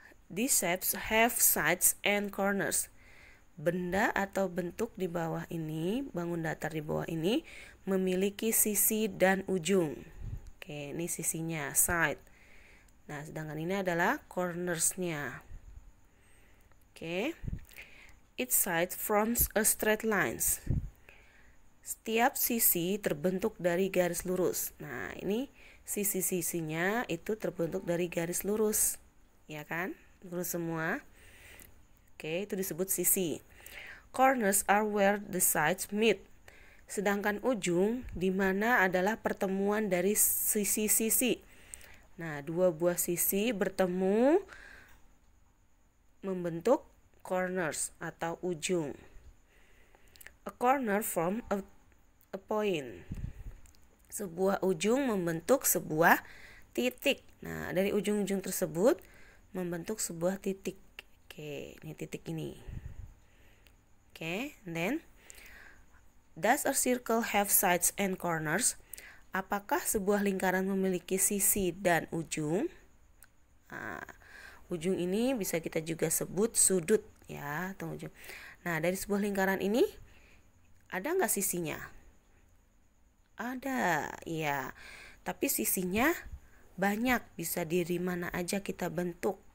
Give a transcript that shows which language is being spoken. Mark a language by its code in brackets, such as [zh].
[en] These shapes have sides and corners. [id] Benda atau bentuk di bawah ini, bangun datar di bawah ini, memiliki sisi dan ujung. Oke, ini sisinya, side. Nah, sedangkan ini adalah corners-nya. Oke. [en] Each side forms a straight lines. [id] Setiap sisi terbentuk dari garis lurus. Nah, ini sisi-sisinya itu terbentuk dari garis lurus. Ya kan? Lurus semua. Oke, itu disebut sisi. [en] Corners are where the sides meet. [id] Sedangkan ujung di mana adalah pertemuan dari sisi-sisi. Nah, dua buah sisi bertemu membentuk corners atau ujung. [en] A corner form a point. [id] Sebuah ujung membentuk sebuah titik. Nah, dari ujung-ujung tersebut membentuk sebuah titik. Oke, ini titik ini. [en] Oke, then does a circle have sides and corners? [id] Apakah sebuah lingkaran memiliki sisi dan ujung? Nah, ujung ini bisa kita juga sebut sudut, ya, atau ujung. Nah, dari sebuah lingkaran ini ada nggak sisinya? Ada, ya. Tapi sisinya banyak, bisa dari mana aja kita bentuk.